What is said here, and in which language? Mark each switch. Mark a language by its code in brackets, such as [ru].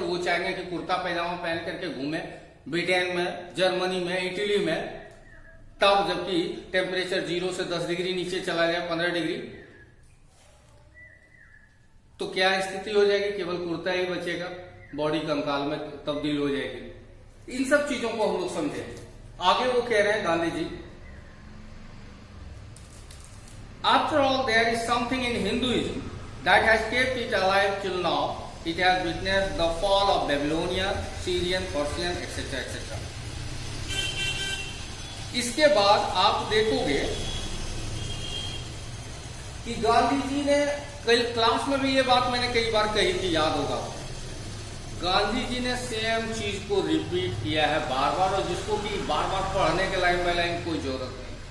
[hi] वो चाहेंगे कि कुर्ता पैजामा पहन करके घूमे ब्रिटेन में, जर्मनी में, इटली में, तब जबकि टेम्परेचर 0 से 10 डिग्री नीचे चला जाए, 15 डिग्री, तो क्या स्थिति हो जाएगी, केवल कुर्ता ही बचेगा, बॉडी कंकाल में तब्दील हो जाएगी। इन सब चीजों को हम लोग समझे। आगे वो कह रहे हैं Gandhi ji, [en] After all there is something in Hinduism that has kept it alive till now. It has witnessed the fall of Babylonia, Syrian, Persian, etc. etc. [hi] इसके बाद आप देखोगे कि गांधी जी ने कई क्लास में भी ये बात मैंने कई बार कही थी, याद होगा। गांधी जी ने सेम चीज को रिपीट किया है बार बार, और जिसको कि बार बार पढ़ने के लाइन बाय लाइन कोई जरूरत नहीं।